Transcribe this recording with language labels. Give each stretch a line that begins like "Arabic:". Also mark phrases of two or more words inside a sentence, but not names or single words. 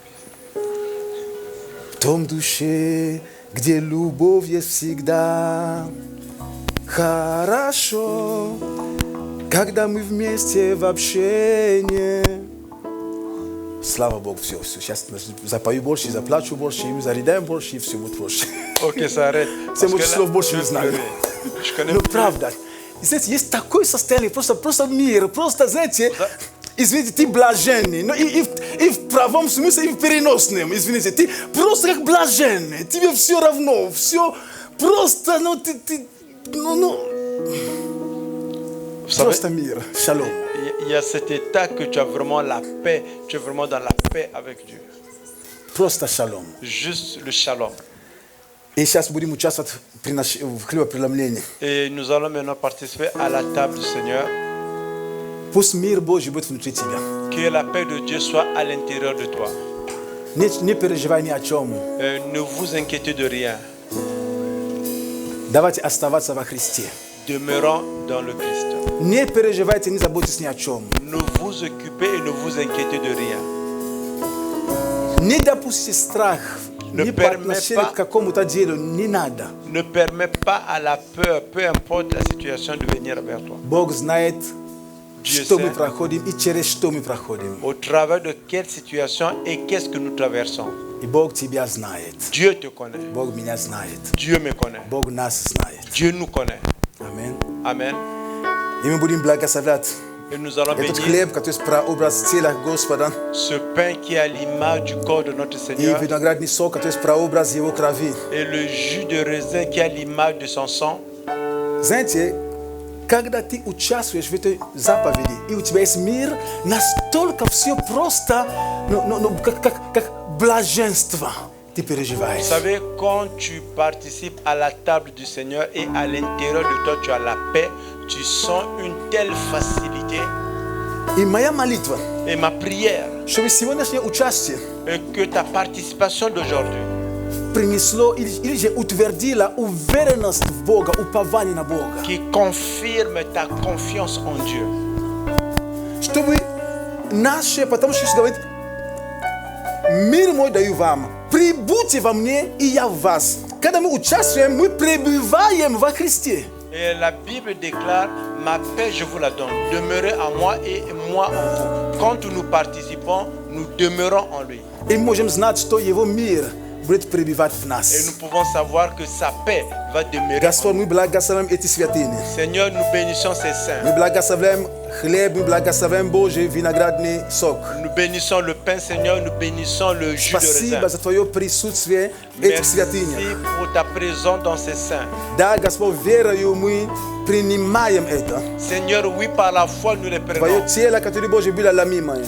Russian: В том душе, где любовь есть всегда. Хорошо, когда мы вместе в общении. Слава Богу, все. Сейчас запою больше, заплачу больше, и зарыдаем больше, и все будет больше.
French: Ok, ça arrête.
Russian: Все
French: Parce
Russian: больше
French: que là,
Russian: слов больше
French: je
Russian: не
French: vais
Russian: знаю.
French: pleurer. Je connais
Russian: Ну,
French: plus.
Russian: правда. Знаете, есть такое состояние, просто мир, просто, знаете, извините, ты блаженный, но и в правом смысле, и в переносном, извините, ты просто как блаженный, тебе все равно, все просто,
French: Vous savez,
Russian: просто мир, шалом.
French: il y a cet état que tu as vraiment la paix, tu es vraiment dans la paix avec Dieu.
Russian: Просто шалом.
French: Juste le shalom.
Russian: И сейчас будем участвовать в хлебопреломлении.
French: Et nous allons maintenant participer à la table du Seigneur.
Russian: Пусть мир Божий будет внутри тебя.
French: Que la paix de Dieu soit à l'intérieur de toi.
Russian: Не переживай ни о чем.
French: Ne vous inquiétez de rien.
Russian: Давайте оставаться во Христе.
French: Demeurons dans le Christ.
Russian: Не переживайте, не заботьтесь ни о чем.
French: Ne vous occupez et ne vous inquiétez de rien.
Russian: Не допустите страх
French: Ne
Russian: ни по
French: permets
Russian: отношению
French: pas-
Russian: к какому-то делу, не надо.
French: Ne permets pas à la peur, peu importe la situation, de venir vers toi.
Russian: Бог знает,
French: Dieu
Russian: что мы
French: sait
Russian: проходим и через что мы проходим.
French: au travers de quelle situation et qu'est-ce que nous traversons.
Russian: И Бог тебя знает.
French: Dieu te connaît.
Russian: Бог меня знает.
French: Dieu me connaît.
Russian: Бог нас знает.
French: Dieu nous connaît.
Russian: Аминь.
French: Amen.
Russian: И мы будем благословлять
French: Et nous allons
Russian: этот
French: bénir
Russian: хлеб, который есть прообраз тела Господа,
French: ce pain qui est à l'image du corps de notre
Russian: и
French: Seigneur
Russian: виноградный сок, который есть прообраз Его крови.
French: et le jus de raisin qui est à l'image de son sang.
Russian: Знаете, когда ты участвуешь в этой заповеди, и у тебя есть мир, настолько все просто, как блаженство ты
French: Vous
Russian: переживаешь.
French: savez, quand tu participes à la table du Seigneur et à l'intérieur de toi, tu as la paix, tu sens une telle facilité.
Russian: И моя молитва,
French: Et ma prière
Russian: чтобы сегодняшнее участие
French: est que ta participation d'aujourd'hui
Russian: принесло или же утвердило уверенность в Бога, упование на Бога.
French: qui confirme ta confiance en Dieu.
Russian: Чтобы наше, потому что Иисус говорит, мир мой даю вам, прибудьте во мне, и я в вас. Когда мы участвуем, мы пребываем во Христе.
French: Et la Bible déclare, ma paix je vous la donne. Demeurez en moi et moi en vous. Quand nous participons, nous demeurons en lui.
Russian: И можем знать, что Его мир будет пребывать в
French: Et
Russian: нас.
French: nous pouvons savoir que sa paix va demeurer.
Russian: Господь, мы благословим эти святыни.
French: Seigneur, nous bénissons ces saints.
Russian: Мы благословляем хлеб, мы благословляем Божий виноградный сок.
French: Nous bénissons le pain, Seigneur, nous bénissons le jus de
Russian: Спасибо
French: raisin.
Russian: за Твое присутствие в этих
French: Merci
Russian: святынях.
French: pour ta présence dans ces saints.
Russian: Да, Господь, верою мы принимаем это.
French: Seigneur, oui, par la foi, nous les
Russian: Твое
French: prenons.
Russian: тело, которое Божье было ломимое.